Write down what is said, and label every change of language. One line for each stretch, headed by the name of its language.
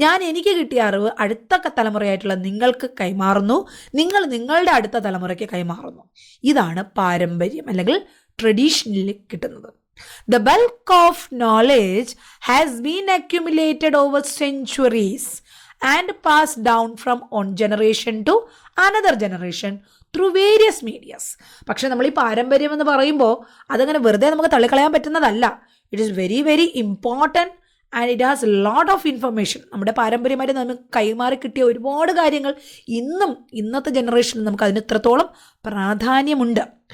Malayalam: എനിക്ക് കിട്ടിയ അറിവ് അടുത്ത തലമുറയായിട്ടുള്ള നിങ്ങൾക്ക് കൈമാറുന്നു, നിങ്ങൾ നിങ്ങളുടെ അടുത്ത തലമുറയ്ക്ക് കൈമാറുന്നു. ഇതാണ് പാരമ്പര്യം അല്ലെങ്കിൽ ട്രഡീഷനിൽ കിട്ടുന്നത്.
English: The bulk of knowledge has been accumulated over centuries and pass down from one generation to another generation through various medias.
Malayalam: പക്ഷെ നമ്മൾ ഈ പാരമ്പര്യം എന്ന് പറയുമ്പോൾ അതങ്ങനെ വെറുതെ നമുക്ക് തള്ളിക്കളയാൻ പറ്റുന്നതല്ല.
English: It is very very important and it has lot of information.
Malayalam: നമ്മുടെ പാരമ്പര്യമായിട്ട് നമുക്ക് കൈമാറി കിട്ടിയ ഒരുപാട് കാര്യങ്ങൾ ഇന്നത്തെ ജനറേഷനിൽ നമുക്ക് അതിന് ഇത്രത്തോളം പ്രാധാന്യമുണ്ട്.